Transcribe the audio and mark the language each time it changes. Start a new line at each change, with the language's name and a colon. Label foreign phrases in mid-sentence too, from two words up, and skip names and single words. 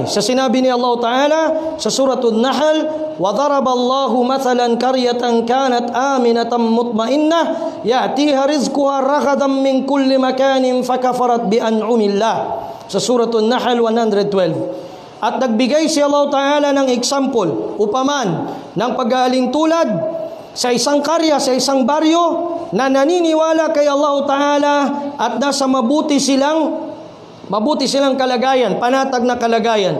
Filipino: Sa sinabi ni Allah Ta'ala sa suratul Nahl,
Arabic: وَضَرَبَ اللَّهُ مَثَلًا قَرْيَةً كَانَتْ آمِنَةً مُطْمَئِنَّةً يَأْتِيهَا رِزْقُهَا رَغَدًا مِنْ كُلِّ مَكَانٍ فَكَفَرَتْ بِأَنْعُمِ اللَّهِ.
Filipino: Sa suratul Nahl 112. At nagbigay si Allah Ta'ala ng example, upaman, ng paghaling tulad sa isang karya, sa isang baryo na naniniwala kay Allah Ta'ala at nasa mabuti silang kalagayan, panatag na kalagayan.